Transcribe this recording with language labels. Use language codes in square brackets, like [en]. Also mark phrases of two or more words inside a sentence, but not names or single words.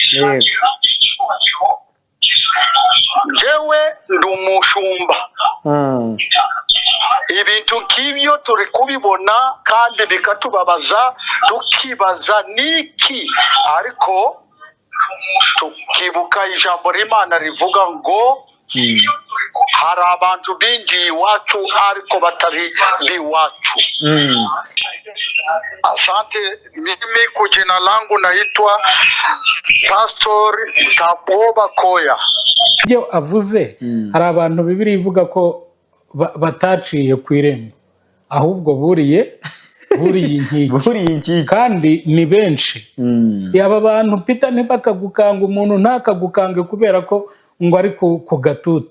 [rw] Njyewe ndi umushumba, ibintu nk'ibyo turi kubibona kandi bikatubabaza, tukibaza niki, ariko tukibuka ijambo ry'Imana rivuga ngo hari abantu binjiye iwacu ariko batari iwacu. [sw] Asante. Mimi kwa jina langu naitwa Pastor Taboba Koya. [rw] Ibyo avuze hari abantu Bibiliya ivuga ko bataciye ku irembo, ahubwo buriye inkiki kandi ni benshi. Aba bantu Peter ntibakagukanga, umuntu ntakagukange kubera ko ngo ari ku gatuti.